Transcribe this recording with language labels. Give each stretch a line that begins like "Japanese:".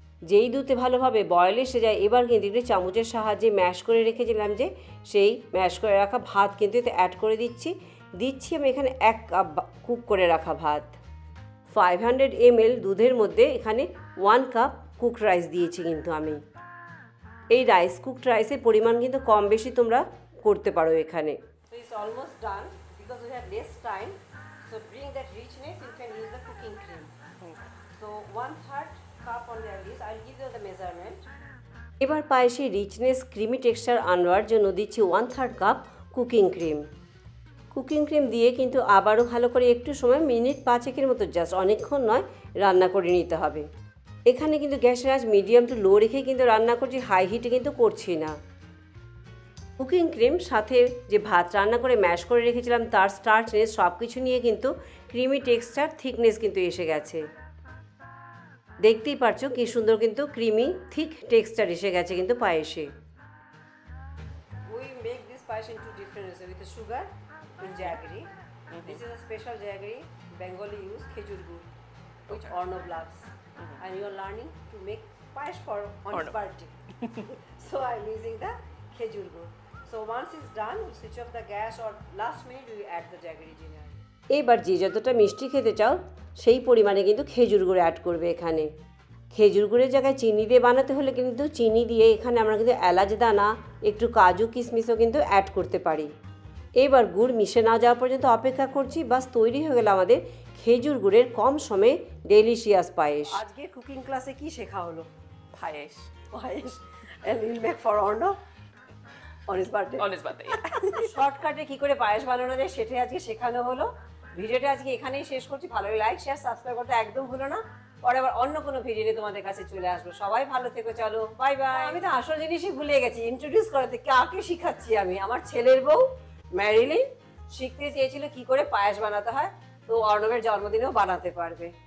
Bangla: যেই দুধে ভালোভাবে বয়েল এসে যায় এবার কিন্তু একটু চামচের সাহায্যে ম্যাশ করে রেখেছিলাম যে সেই ম্যাশ করে রাখা ভাত কিন্তু এতে অ্যাড করে দিচ্ছি আমি এখানে 1 কাপ কুক করে রাখা ভাত। 500 ml দুধের মধ্যে এখানে 1 কাপ কুকড রাইস দিয়েছি কিন্তু আমি। এই রাইস কুকড রাইসের পরিমাণ কিন্তু কম বেশি তোমরা করতে পারো এখানে।
English: So it's almost done because we have less time. So bring that richness, you can use the cooking cream. So 1/3 cup on the list. I'll give you the measurement.
Bangla: এবার পায়েসে richness creamy texture আনবার জন্য দিচ্ছি 1/3 cup cooking cream. Cooking cream দিয়ে কিন্তু আবারও ভালো করে একটু সময় মিনিট 5-এর মতো জাস্ট, অনেকক্ষণ নয়, রান্না করে নিতে হবে। এখানে কিন্তু গ্যাসের আঁচ মিডিয়াম টু লো রেখেই কিন্তু রান্না করছি, হাই হিটে কিন্তু করছি না। কুকিং ক্রিম সাথে যে ভাত রান্না করে ম্যাশ করে রেখেছিলাম তার স্টার্চনেস সব কিছু নিয়ে কিন্তু ক্রিমি টেক্সচার থিকনেস কিন্তু এসে গেছে। দেখতেই পারছো কি সুন্দর কিন্তু ক্রিমি থিক টেক্সচার এসে গেছে কিন্তু পায়েসে।
English: We make this payesh in 2 different ways, with sugar and jaggery. This is a special jaggery Bengali use, khejur gur, which Arnav loves. And you are learning to make paesh for Arnav's birthday. So I am using the khejur gur. So once it's done, we'll switch off the gas, or last minute we add the jaggery ginger.
Bangla: এবার যে যতটা মিষ্টি খেতে চাও সেই পরিমাণে কিন্তু খেজুর গুড় অ্যাড করবে এখানে। খেজুর গুড়ের জায়গায় চিনি দিয়ে বানাতে হলে কিন্তু চিনি দিয়ে এখানে আমরা কিন্তু এলাচ দানা, একটু কাজু কিশমিশও কিন্তু অ্যাড করতে পারি। এবার গুড় মিশে না যাওয়া পর্যন্ত অপেক্ষা করছি, বাস তৈরি হয়ে গেল আমাদের খেজুর গুড়ের কম সময়ে ডেলিশিয়াস পায়েস। আজকে কুকিং ক্লাসে কি শেখা হলো? Payesh.
English: And we'll make for Arnav on his birthday.
Bangla: শর্টকাটে কি করে পায়েস বানানো যায় সেটাই আজকে শেখানো হলো। ভিডিওটা আজকে এখানেই শেষ করছি। ভালো লাগে লাইক শেয়ার সাবস্ক্রাইব করতে একদম ভুলো না। পরে আবার অন্য কোনো ভিডিও নিয়ে তোমাদের কাছে চলে আসবো। সবাই ভালো থেকো, চলো বাই বাই। আমি তো আসল জিনিসই ভুলে গেছি ইন্ট্রোডিউস করাতে, কাকে শিখাচ্ছি আমি। আমার ছেলের বউ ম্যারিলিন শিখতে চেয়েছিল কি করে পায়েস বানাতে হয়, তো অর্ণবের জন্মদিনেও বানাতে পারবে।